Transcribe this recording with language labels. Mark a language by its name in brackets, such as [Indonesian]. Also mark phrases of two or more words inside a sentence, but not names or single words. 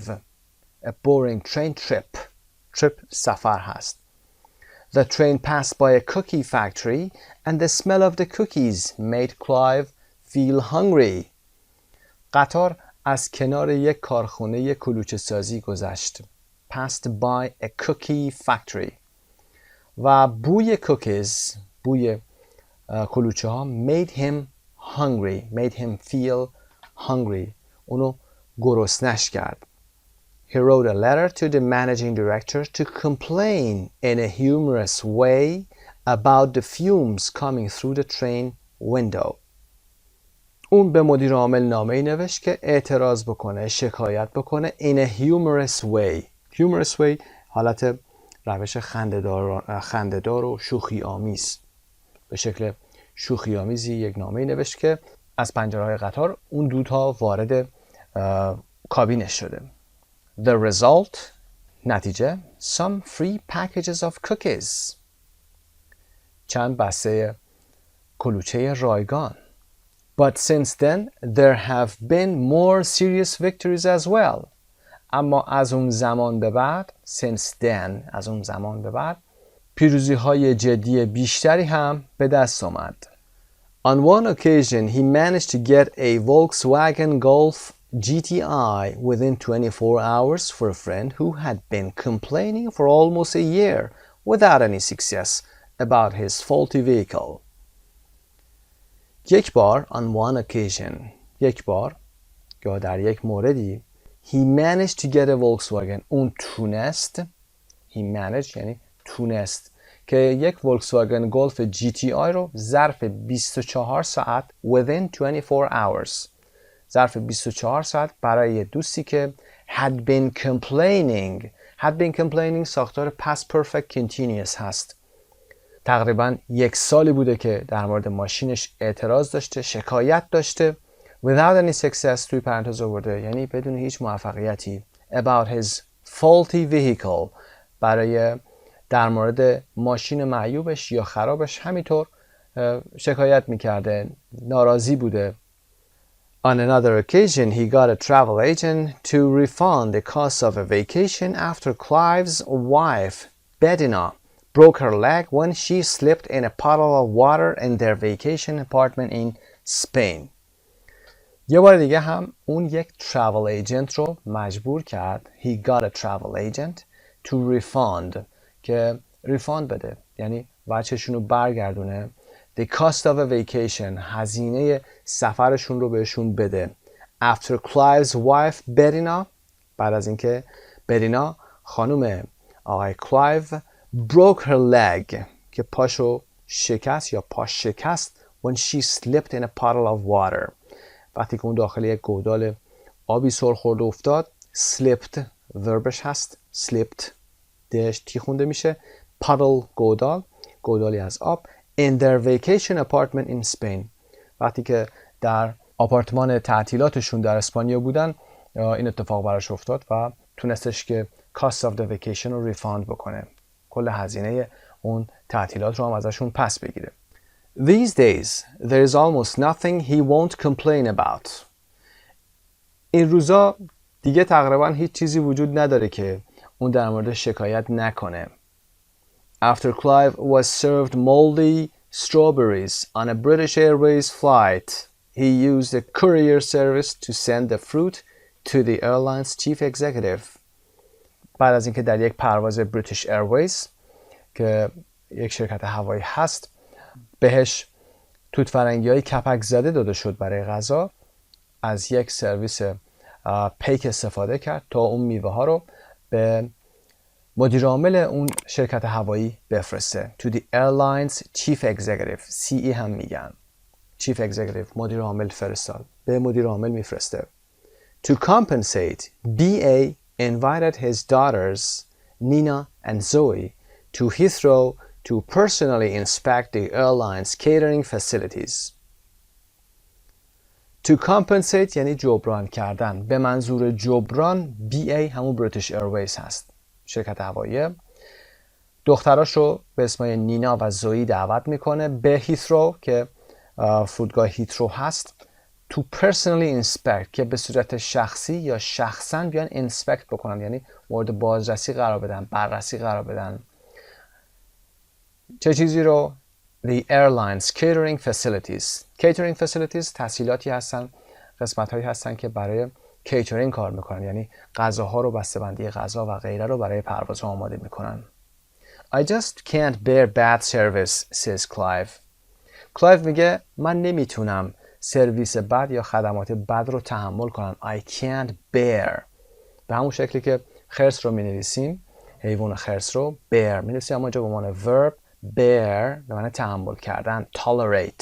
[English] A boring train trip. Trip [Persian] سفر هست. [English] The train passed by a cookie factory and the smell of the cookies made Clive feel hungry. [Persian] قطار از کنار یک کارخانه کلوچه سازی گذشت. [English] Passed by a cookie factory. [Persian] و بوی cookies، بوی کلوچه ها [English] made him hungry. Made him feel hungry. [Persian] اونو گرسنش کرد. [English] He wrote a letter to the managing director to complain in a humorous way about the fumes coming through the train window. [Persian] اون به مدیر عامل نامه‌ای نوشت که اعتراض بکنه، شکایت بکنه [English] in a humorous way. Humorous way [Persian] حالت روش خنده‌دار و شوخی آمیز. به شکل شوخی آمیزی یک نامه‌ای نوشت که از پنجره‌های قطار اون دودها وارد کابینش شده. [English] The result, نتیجه, some free packages of cookies. [Persian] چند بسته کلوچه رایگان. [English] But since then, there have been more serious victories as well. [Persian] اما از اون زمان به بعد, [English] since then, [Persian] از اون زمان به بعد, پیروزی های جدی بیشتری هم به دست آمد. [English] On one occasion, he managed to get a Volkswagen Golf GTI within 24 hours for a friend who had been complaining for almost a year without any success about his faulty vehicle. [Persian] یک بار, [English] on one occasion, [Persian] یک بار, یا در یک موردی, [English] he managed to get a Volkswagen. [Persian] اون تونست, [English] he managed [Persian] یعنی تونست, که یک Volkswagen Golf GTI رو ظرف 24 ساعت [English] within 24 hours [Persian] ظرف 24 ساعت برای دوستی که [English] had been complaining [Persian] ساختار [English] past perfect continuous [Persian] هست. تقریبا یک سالی بوده که در مورد ماشینش اعتراض داشته، شکایت داشته. [English] without any success [Persian] توی پرانتز آورده، یعنی بدون هیچ موفقیتی. [English] about his faulty vehicle [Persian] برای در مورد ماشین معیوبش یا خرابش همینطور شکایت میکرده، ناراضی بوده. [English] On another occasion, he got a travel agent to refund the cost of a vacation after Clive's wife, Bedina, broke her leg when she slipped in a puddle of water in their vacation apartment in Spain. [Persian] یه بار دیگه هم اون یک [English] travel agent [Persian] رو مجبور کرد. [English] He got a travel agent to refund [Persian] که ریفاند بده، یعنی وجهشون رو برگردونه. [English] The cost of a vacation [Persian] هزینه سفرشون رو بهشون بده. [English] After Clive's wife Bedina [Persian] بعد از اینکه بدینا خانم آقای کلایو [English] broke her leg [Persian] که پاشو شکست یا پاش شکست [English] when she slipped in a puddle of water [Persian] وقتی که اون داخل یک گودال آبی سر خورد و افتاد. slipped وربش هست، slipped دهش تی خونده میشه. puddle گودالی از آب. [English] in their vacation apartment in Spain [Persian] وقتی که در آپارتمان تعطیلاتشون در اسپانیا بودن این اتفاق براش افتاد و تونستش که [English] cost of the vacation [Persian] رو ریفاند بکنه، کل هزینه اون تعطیلات رو هم ازشون پس بگیره. [English] These days there is almost nothing he won't complain about. [Persian] این روزا دیگه تقریبا هیچ چیزی وجود نداره که اون در مورد شکایت نکنه. [English] After Clive was served moldy strawberries on a British Airways flight, he used a courier service to send the fruit to the airline's chief executive. [Persian] بعد از اینکه در یک پرواز بریتیش ایرویز که یک شرکت هوایی هست بهش توت فرنگی های کپک زده داده شد برای غذا، از یک سرویس پیک استفاده کرد تا اون میوه ها رو به مدیر عامل اون شرکت هوایی بفرسته. [English] To the airline's chief executive. [Persian] CE هم میگن. [English] Chief executive [Persian] مدیر عامل فرستاد. به مدیر عامل میفرسته. [English] To compensate, BA invited his daughters, Nina and Zoe, to Heathrow to personally inspect the airline's catering facilities. To compensate [Persian] یعنی جبران کردن. به منظور جبران BA همون بریتیش ایرویز هست. شرکت هوایی دختراش رو به اسم نینا و زویی دعوت میکنه به هیثرو که فرودگاه هیثرو هست. [English] To personally inspect [Persian] که به صورت شخصی یا شخصا بیان inspect بکنن، یعنی مورد بازرسی قرار بدن، بررسی قرار بدن. چه چیزی رو؟ [English] The airlines catering facilities. Catering facilities [Persian] تسهیلاتی هستن، قسمت هایی هستن که برای کیترینگ کار میکنن، یعنی غذاها رو، بسته‌بندی غذا و غیره رو برای پرواز آماده میکنن. [English] I just can't bear bad service, says Clive. [Persian] Clive میگه من نمیتونم سرویس بد یا خدمات بد رو تحمل کنم. [English] I can't bear. [Persian] به همون شکلی که خرس رو مینویسیم، حیوان خرس رو bear مینویسیم، اما اینجا به عنوان [English] verb bear [Persian] به معنی تحمل کردن. [English] Tolerate.